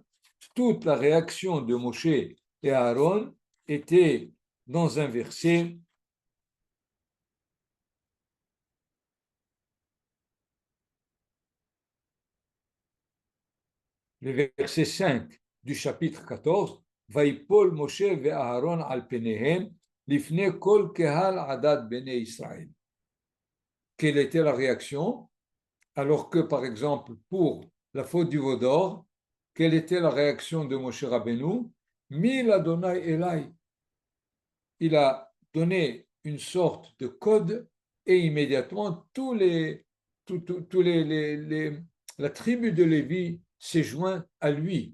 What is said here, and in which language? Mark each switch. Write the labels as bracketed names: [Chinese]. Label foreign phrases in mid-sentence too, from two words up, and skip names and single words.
[French] Toute la réaction de Moshe et Aaron était dans un verset le verset 5 du chapitre 14, [Hebrew] ויפול משה ו אהרן על פניהם לפני כל קהל עדת בני ישראל. [French] Quelle était la réaction? Alors que, par exemple, pour la faute du veau d'or, quelle était la réaction de Moshe Rabbeinu? [Hebrew] מי לה' אלי. [French] Il a donné une sorte de code et immédiatement la tribu de Lévi s'est joint à lui.